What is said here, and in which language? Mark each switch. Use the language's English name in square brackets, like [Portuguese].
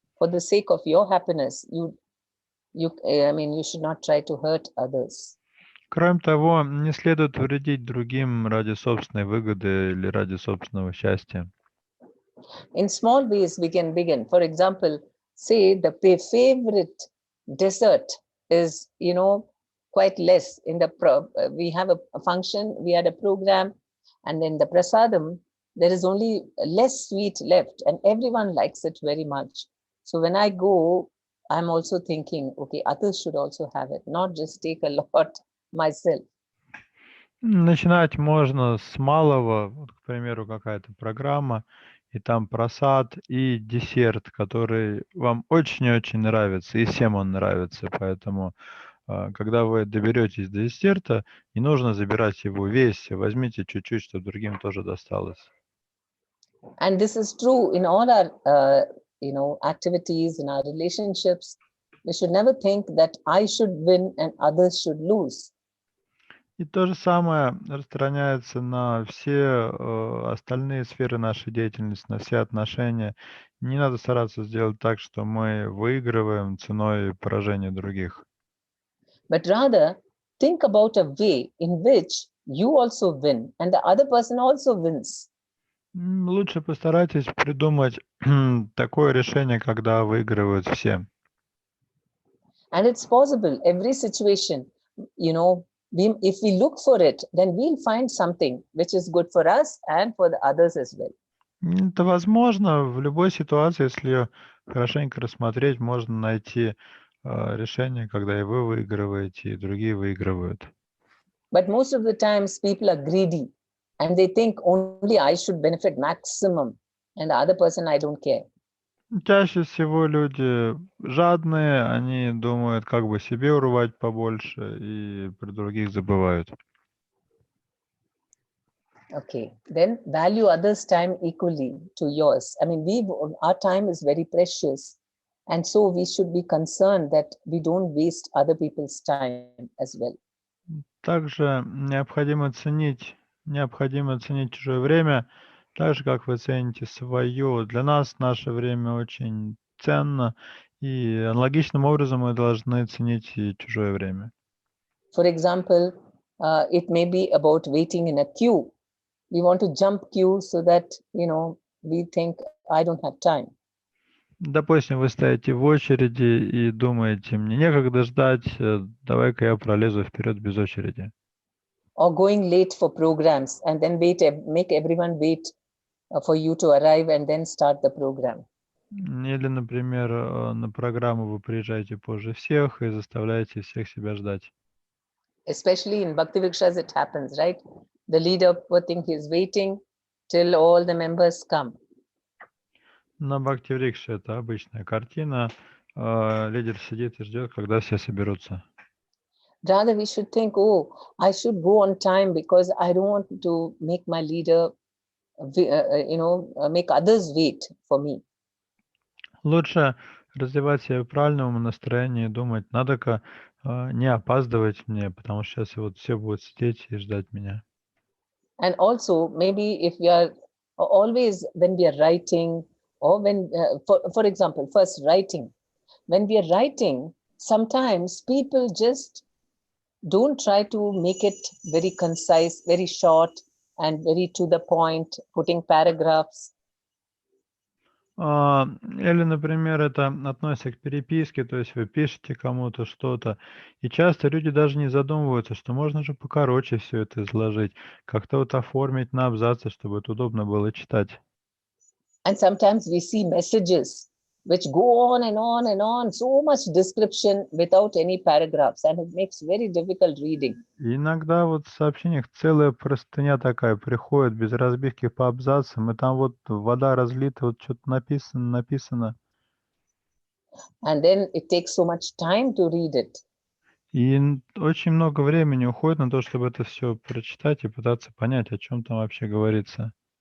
[English] For the sake of your happiness, you should not try to hurt others. [Russian] Кроме того, не следует вредить другим ради собственной выгоды или ради собственного счастья. [English] In small ways, we can begin. For example, say the favorite dessert is, quite less. We have a function, we had a program, and in the prasadam, there is only less sweet left, and everyone likes it very much. So when I go, I'm also thinking, okay, others should also have it, not just take a lot myself. [Russian] Начинать можно с малого, вот, к примеру, какая-то программа, и там просад и десерт, который вам очень-очень нравится, и всем он нравится, поэтому когда вы доберетесь до десерта, не нужно забирать его весь, возьмите чуть-чуть, чтобы другим тоже досталось. [English] And this is true in all our, activities, in our relationships. We should never think that I should win and others should lose. [Russian] И то же самое распространяется на все остальные сферы нашей деятельности, на все отношения. Не надо стараться сделать так, что мы выигрываем ценой поражения других. [English] But rather, think about a way in which you also win and the other person also wins. [Russian] Лучше постарайтесь придумать такое решение, когда выигрывают все. [English] And it's possible, every situation, if we look for it, then we'll find something which is good for us and for the others as well. [Russian] Это возможно в любой ситуации, если ее хорошенько рассмотреть, можно найти решение, когда и вы выигрываете, и другие выигрывают. [English] But most of the times people are greedy. And they think only I should benefit maximum, and the other person I don't care. [Russian] Чаще всего люди жадные, они думают, как бы себе урвать побольше, и про других забывают. [English] Okay, then value others' time equally to yours. I mean, our time is very precious, and so we should be concerned that we don't waste other people's time as well. [Russian] Также необходимо ценить чужое время, так же, как вы цените свое. Для нас наше время очень ценно, и аналогичным образом мы должны ценить и чужое время. [English] For example, it may be about waiting in a queue. We want to jump queue so that, we think, I don't have time. [Russian] Допустим, вы стоите в очереди и думаете, мне некогда ждать, давай-ка я пролезу вперед без очереди. [English] Or going late for programs and then make everyone wait for you to arrive and then start the program. [Russian] Или, например, на программу вы приезжаете позже всех и заставляете всех себя ждать. [English] Especially in Bhakti Vrikshas, it happens, right? The leader, poor thing, is waiting till all the members come. [Russian] На Бхакти Врикше это обычная картина. Лидер сидит и ждет, когда все соберутся. [English] Rather, we should think, I should go on time because I don't want to make my leader, make others wait for me. [Russian] Лучше развивать себя в правильном настроении и думать, надо-ка не опаздывать мне, потому что сейчас вот все будут сидеть и ждать меня. [English] And also, maybe if we are always, when we are writing, or when, for example, first writing, when we are writing, sometimes people just don't try to make it very concise, very short, and very to the point, putting paragraphs. [Russian] Или, например, это относится к переписке, то есть вы пишете кому-то что-то, и часто люди даже не задумываются, что можно же покороче все это изложить, как-то вот оформить на абзацы, чтобы это удобно было читать. [English] And sometimes we see messages which go on and on and on, so much description without any paragraphs, and it makes very difficult reading. [Russian] И иногда вот в сообщениях целая простыня такая приходит без разбивки по абзацам, и там вот вода разлита, вот что-то написано. [English] And then it takes so much time to read it. [Russian] И очень много времени уходит на то, чтобы это все прочитать и пытаться понять, о чем там вообще говорится.